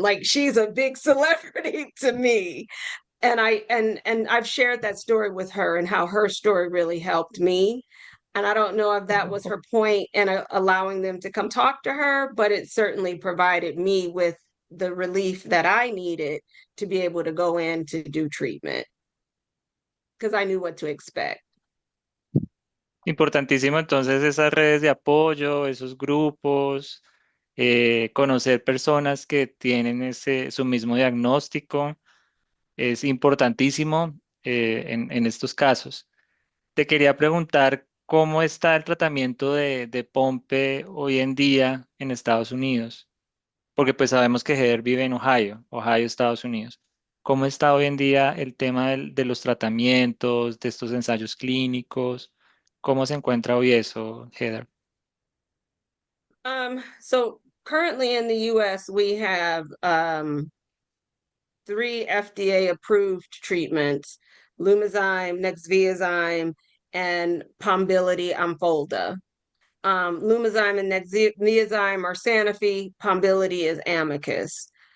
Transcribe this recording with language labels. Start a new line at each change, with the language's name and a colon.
English: Like, she's a big celebrity to me. And I've shared that story with her and how her story really helped me. And I don't know if that was her point in allowing them to come talk to her, but it certainly provided me with the relief that I needed to be able to go in to do treatment because I knew what to expect.
Spanish: Importantísimo entonces esas redes de apoyo, esos grupos, conocer personas que tienen su mismo diagnóstico, es importantísimo en estos casos. Te quería preguntar cómo está el tratamiento de Pompe hoy en día en Estados Unidos, porque pues sabemos que Heather vive en Ohio, Estados Unidos. ¿Cómo está hoy en día el tema de los tratamientos, de estos ensayos clínicos? ¿Cómo se encuentra hoy eso, Heather?
English: So currently in the US, we have 3 FDA approved treatments: Lumazyme, Nexviazyme, and Pombiliti Opfolda. Lumazyme and Nexviazyme are Sanofi, Pombiliti is Amicus.